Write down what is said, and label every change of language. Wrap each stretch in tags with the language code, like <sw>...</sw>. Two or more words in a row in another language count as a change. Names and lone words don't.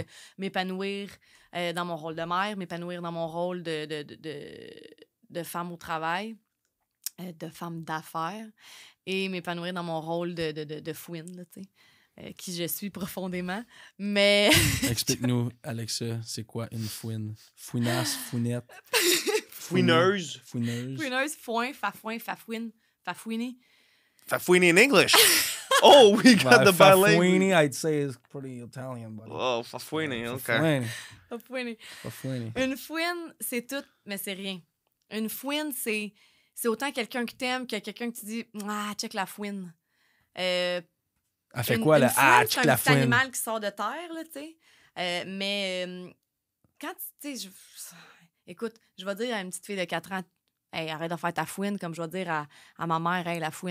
<fr>de m'épanouir dans mon rôle de mère, m'épanouir dans mon rôle de femme au travail, de femme d'affaires, et m'épanouir dans mon rôle de fouine, là, tu sais, qui je suis profondément. Mais Explique-nous, Alexa, c'est quoi une fouine? Fouinasse, fouinette, Fouineuse. fouineuse. fouineuse, foin, fafouin, fafouine, fafouiner.</fr> <en>Fafouine in English. Oh, we got the bilingual. Fafouini, I'd say is pretty Italian, buddy. Oh, fafouine, OK.</en> <fr>Fafouini. Fafouiner. Fafouini. Une fouine, c'est tout, mais c'est rien. Une fouine, c'est autant quelqu'un que t'aimes que quelqu'un que tu dis « Ah, check la fouine. Elle fait quoi, là? Fouine, Ah, c'est check un la petit fouine. animal qui sort de terre, là, tu sais. Mais quand tu sais, écoute, je vais dire à une petite fille de 4 ans, « Hey, arrête de faire ta fouine », comme je vais dire à ma mère, « Hey, la fouine.</fr>